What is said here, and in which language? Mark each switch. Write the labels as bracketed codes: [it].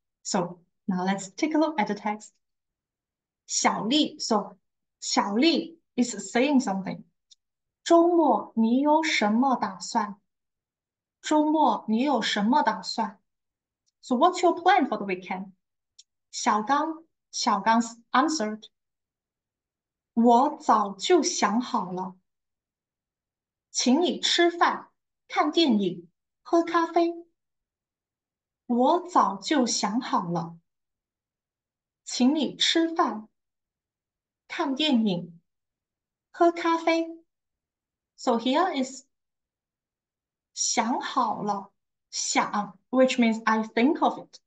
[en] So now let's take a look at the text. 小丽, so 小丽 is saying something. [zh] 周末你有什么打算？周末你有什么打算？ [en] So what's your plan for the weekend? 小刚 answered. [zh] 我早就想好了。请你吃饭、看电影、喝咖啡。我早就想好了。请你吃饭、看电影、喝咖啡。 [en] So here is 想好了，想 which means I think of it.